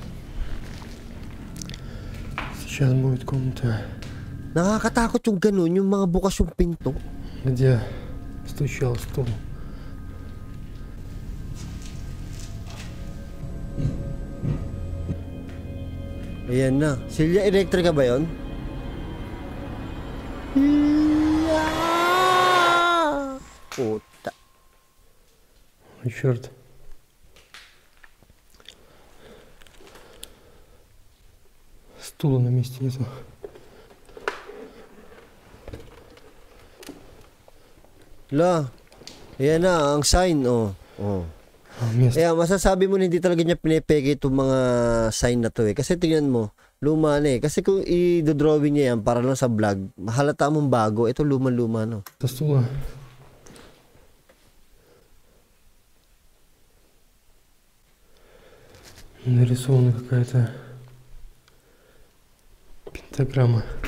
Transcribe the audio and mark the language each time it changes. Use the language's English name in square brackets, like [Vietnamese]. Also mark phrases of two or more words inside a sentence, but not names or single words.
[Russian] Сейчас будет комната, [Filipino] Nakakatakot yung ganun, yung mga bukas yung pinto. [Russian] где стучал стул. [Filipino] Ayan na. Silya Electrica ba yun? Puta. [Russian] Ой, черт. Стула на месте нету. [Filipino] La. Ayan na, ang sign, oh. Oh. [Russian] Место. [Filipino] Kaya masasabi mo na hindi talaga niya pinepeke itong mga sign na to eh. Kasi tingnan mo, luma na eh. Kasi kung i-drawing niya yan para lang sa vlog, halata mong bago. Ito luma-luma no. [Russian] Это стула. Нарисована какая-то Пентаграмма.